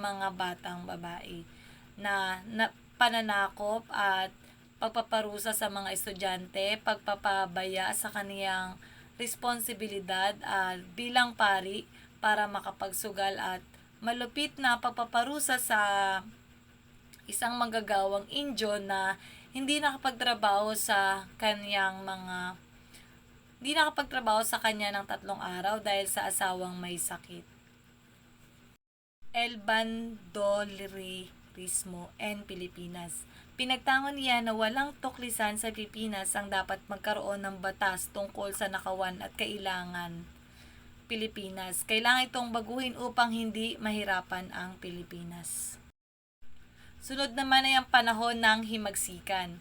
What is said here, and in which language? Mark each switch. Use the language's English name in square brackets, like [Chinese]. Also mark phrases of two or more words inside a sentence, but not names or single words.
[Filipino] mga batang babae na pananakop at pagpaparusa sa mga estudyante, pagpapabaya sa kaniyang responsibilidad at bilang pari para makapagsugal at malupit na pagpaparusa sa isang manggagawang Indyo na hindi nakapagtrabaho sa kanya ng 3 araw dahil sa asawang may sakit. El Bandolerismo en Pilipinas. Pinagtangon niya na walang tuklisan sa Pilipinas ang dapat magkaroon ng batas tungkol sa nakawan at kailangan Pilipinas. Kailangan itong baguhin upang hindi mahirapan ang Pilipinas. Sunod naman ay ang panahon ng himagsikan.